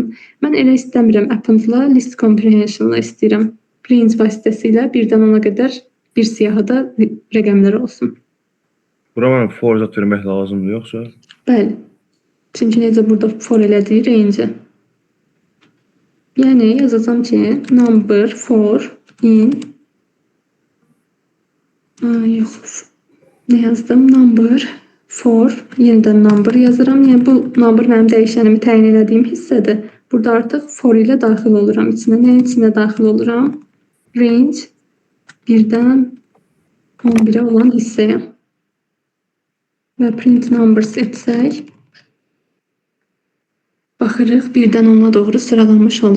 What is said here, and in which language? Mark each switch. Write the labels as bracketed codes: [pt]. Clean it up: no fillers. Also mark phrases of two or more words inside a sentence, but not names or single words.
[az] Mən elə istəmirəm, append-la [en] list comprehension- [az] la istəyirəm. Range vasitəsilə 1-dən 10-a qədər bir siyahıda rəqəmlər olsun. Bura mənə for zat vermək lazımdır, yoxsa? Bəli. Çünki necə burada for elədik range-i. Yəni yazacağam ki, [en] number for in yox. [az] Ne yazdım? [en] Number for [az] yenidən number yazıram. Yəni bu number mənim dəyişənimi təyin etdiyim hissədir. Burada artıq for ilə daxil oluram içinə. Nəyin içinə daxil oluram? Range 1-dən 11-ə olan hissəyə. Və [en] print numbers [az] etsək baxırıq 1-dən 10-a doğru sıralanmış oldu.